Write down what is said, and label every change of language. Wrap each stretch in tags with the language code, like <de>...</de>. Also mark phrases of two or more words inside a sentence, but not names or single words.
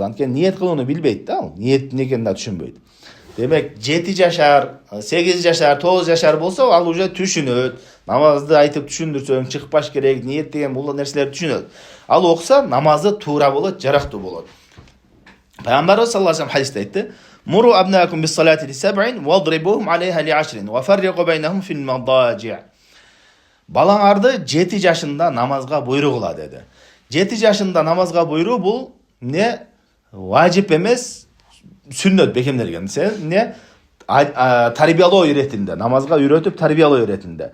<ky>Анткени ниет кылууну билбейт да, ал ниет эмне экенин да түшүнбөйт. Демек, 7 жашар, 8 жашар, 9 жашар болсо, ал уже түшүнөт. Намазды айтып түшүндүрсөң, чыкпаш керек, ниет деген бул нерселерди түшүнөт. Ал окуса, намазы туура болот, жарактуу болот.</ky> <ar>Пайгамбарыбыз صلى الله عليه</ar> <ky>хадисте айтты:</ky> <ar>"مروا أبناءكم بالصلاة لسبع واضربوهم عليها لعشر وفرقوا بينهم في المضاجع".</ar> <ky>Балаңарды 7 жашында намазга буйрук кыла деди. 7 жашында намазга буйруу бул важип эмес, сүннөт бекемделген. Тарбиялоо иретинде, намазга үйрөтүп тарбиялоо иретинде.</ky>